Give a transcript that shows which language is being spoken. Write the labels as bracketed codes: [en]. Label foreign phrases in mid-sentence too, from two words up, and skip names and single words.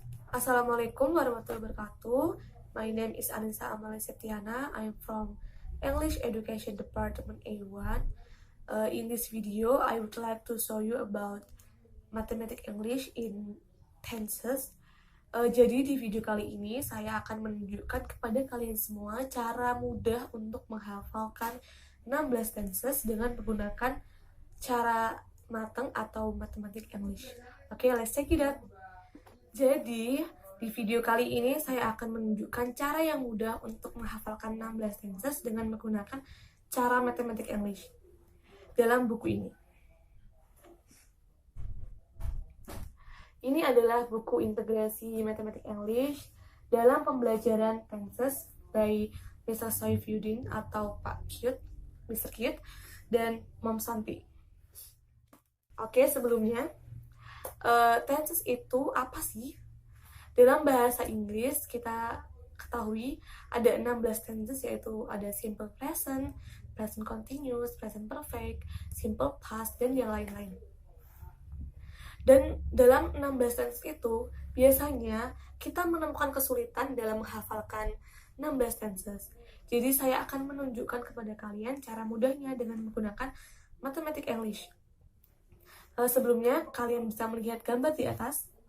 [ar] السلام عليكم ورحمة الله وبركاته. [en] My name is Anissa Amalia Septiana. I'm from English Education Department A1. In this video, I would like to show you about Mathematics English in tenses. [id] Jadi di video kali ini saya akan menunjukkan kepada kalian semua cara mudah untuk menghafalkan 16 tenses dengan menggunakan cara mateng atau [en] Mathematics English. Oke, let's check it out. [id] Jadi, di video kali ini saya akan menunjukkan cara yang mudah untuk menghafalkan 16 tenses dengan menggunakan cara [en] Mathematics English [id] dalam buku ini. Ini adalah buku integrasi [en] Mathematics English [id] dalam pembelajaran [en] tenses by Mr. [id] Soifudin atau Pak Cute, Mr. Cute, dan Mom Santi. Oke, sebelumnya, tenses itu apa sih? Dalam bahasa Inggris kita ketahui ada 16 tenses, yaitu ada [en] simple present, present continuous, present perfect, simple past, [id] dan yang lain-lain. Dan dalam 16 tenses itu biasanya kita menemukan kesulitan dalam menghafalkan 16 tenses. Jadi saya akan menunjukkan kepada kalian cara mudahnya dengan menggunakan [en] Mathematics English. [id] Sebelumnya, kalian bisa melihat gambar di atas.